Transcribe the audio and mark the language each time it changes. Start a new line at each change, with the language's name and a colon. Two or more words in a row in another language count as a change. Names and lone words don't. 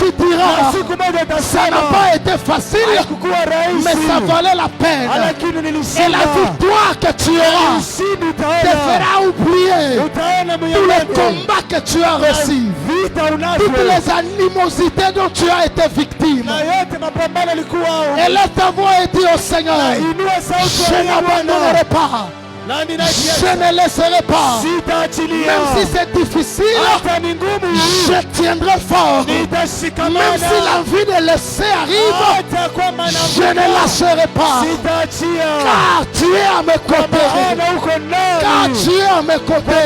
Swahili: Na
French: diras,
Swahili: siku moja
French: ça n'a
Swahili: utasema
French: pas été facile,
Swahili: haikukuwa
French: mais ça
Swahili: rahisi,
French: valait la peine.
Swahili: lakini
French: Et la
Swahili: nilishinda.
French: victoire que tu auras
Swahili: Ushindi
French: te
Swahili: utaona,
French: fera oublier
Swahili: utaona
French: tous les
Swahili: mwenyewe
French: combats que tu as reçus,
Swahili: vita
French: toutes
Swahili: unavyo
French: les animosités dont tu as été victime.
Swahili: na yote mapambano yalikuwa.
French: Élève ta voix et dis au Seigneur,
Swahili: Inua sauti
French: je
Swahili: ya Bwana,
French: n'abandonnerai pas. Je ne laisserai pas. Même si c'est difficile, je tiendrai fort. Même si l'envie de laisser arrive, je ne lâcherai pas. Car tu es à mes côtés. Car tu es à mes côtés.